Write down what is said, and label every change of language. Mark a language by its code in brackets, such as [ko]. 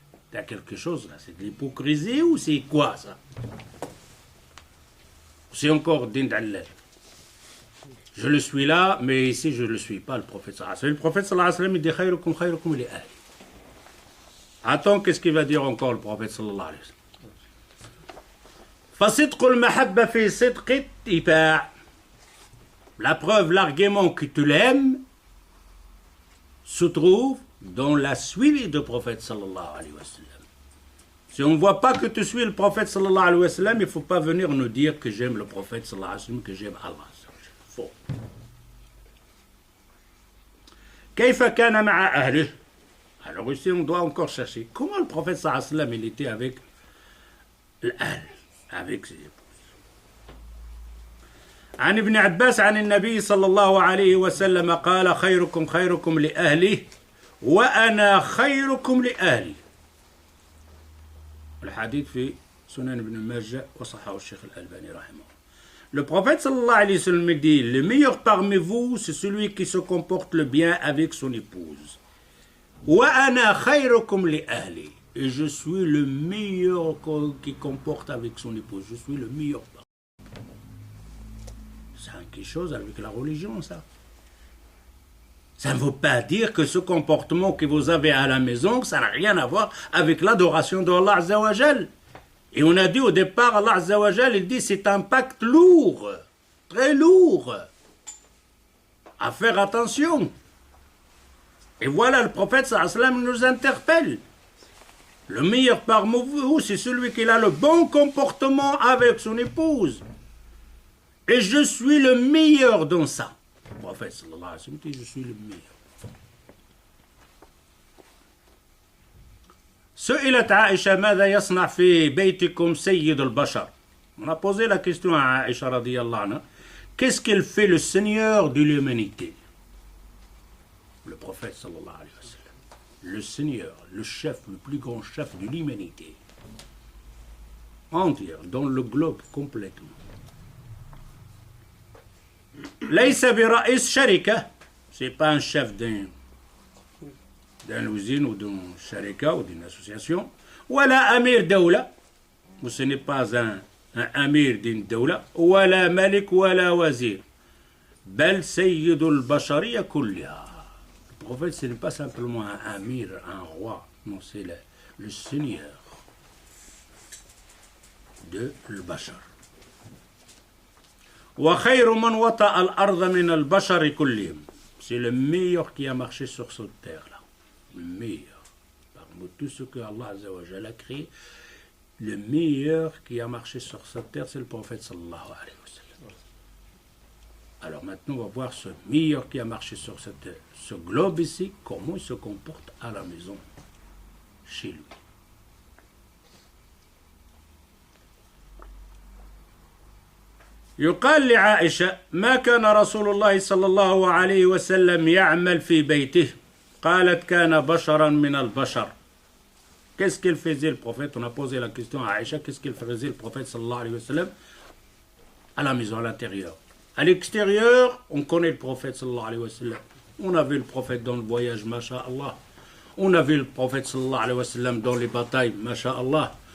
[fr] T'as quelque chose là, c'est de l'hypocrisie ou c'est quoi ça? C'est encore din d'Allah. Je le suis là, mais ici je ne le suis pas, le prophète sallallahu alayhi wa sallam. Le prophète sallallahu alayhi wa sallam, il dit [ar] khayrukum khayrukum li ahli. [fr] Attends, qu'est-ce qu'il va dire encore le prophète sallallahu alayhi wa sallam? [ar] فصدق المحبة في صدق اتباع. [fr] La preuve, l'argument que tu l'aimes se trouve dans la suite du prophète sallallahu alayhi wa sallam. Si on ne voit pas que tu suis le prophète sallallahu alayhi wa sallam, il ne faut pas venir nous dire que j'aime le prophète sallallahu alayhi wa sallam, que j'aime Allah. Faux. [ar] كيف كان مع أهله. [fr] Alors ici on doit encore chercher comment le prophète sallallahu alayhi wa sallam il était avec l'Ahl, avec ses épouses. [ar] عن ابن عباس عن النبي صلى الله عليه وسلم قال خيركم خيركم لأهله وأنا خيركم لأهلي. الحديث في سنن ابن ماجه وصححه الشيخ الألباني رحمه الله. [fr] Le prophète sallallahu alayhi wa sallam dit le meilleur parmi vous c'est celui qui se comporte le bien avec son épouse. [ar] وأنا خيركم لأهلي. [fr] Et je suis le meilleur qui comporte avec son épouse. Je suis le meilleur. C'est quelque chose avec la religion, ça. Ça ne veut pas dire que ce comportement que vous avez à la maison, ça n'a rien à voir avec l'adoration d'Allah Azza wa Jal. Et on a dit au départ, Allah Azza wa Jal, il dit c'est un pacte lourd, très lourd. À faire attention. Et voilà, le prophète sallallahu alayhi wa sallam nous interpelle. Le meilleur parmi vous, c'est celui qui a le bon comportement avec son épouse. Et je suis le meilleur dans ça. Le prophète sallallahu alayhi wa sallam dit, je suis le meilleur. [ar] سئلت عائشة ماذا يصنع في بيتكم سيد البشر. [fr] On a posé la question à Aïcha radiyallahu anha. Qu'est-ce qu'il fait le Seigneur de l'humanité? Le prophète sallallahu alayhi wa sallam. Le Seigneur, le chef, le plus grand chef de l'humanité. Entière, dans le globe complètement. [ar] ليس برئيس شركة. [fr] C'est pas un chef d'une usine ou d'une sharika ou d'une association. [ar] ولا أمير دولة. [fr] Ou ce n'est pas un أمير d'une دولة. [ar] ولا ملك ولا وزير. بل سيد البشرية كلها. [fr] Le prophète, ce n'est pas simplement un amir, un roi. Non, c'est le seigneur de l'Bashar. [ar] وخير من وطأ الأرض من البشر كلهم. [fr] C'est le meilleur qui a marché sur cette terre-là. Le meilleur. Parmi tout ce que Allah Azza wa Jalla a créé, le meilleur qui a marché sur cette terre, c'est le prophète sallallahu alayhi wa sallam. Alors maintenant, on va voir ce meilleur qui a marché sur ce globe ici, comment il se comporte à la maison, chez lui. [ar] يقال لعائشة ما كان رسول الله صلى الله عليه وسلم يعمل في بيته قالت كان بشرا من البشر. [fr] Qu'est-ce qu'il faisait le prophète? On a posé la question à Aïcha, qu'est-ce qu'il faisait le prophète sallallahu alayhi wa sallam à la maison, à l'intérieur. À l'extérieur, on connaît le prophète sallallahu alayhi wa sallam. On a vu le prophète dans le voyage, masha'Allah. On a vu le prophète sallallahu alayhi wa sallam dans les batailles, masha'Allah.